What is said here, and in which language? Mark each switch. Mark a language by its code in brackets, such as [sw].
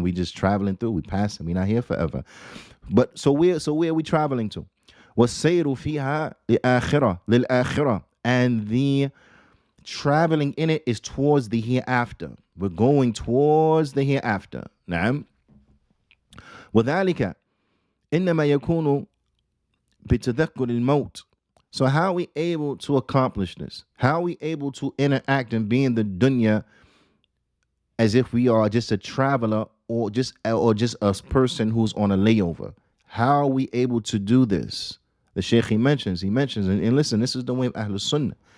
[en] We just traveling through, we pass, and we're not here forever. But so where are we traveling to? [ar] وَالسَّيْرُ فِيهَا لِلْآخِرَةِ, [en] and the traveling in it is towards the hereafter. We're going towards the hereafter. [ar] نعم. وذلك إنما يكون بتذكر الموت. [en] So how are we able to accomplish this? How are we able to interact and be in the dunya as if we are just a traveler or just a person who's on a layover? How are we able to do this? The Shaykh he mentions, and listen, this is the way of Ahlul Sunnah.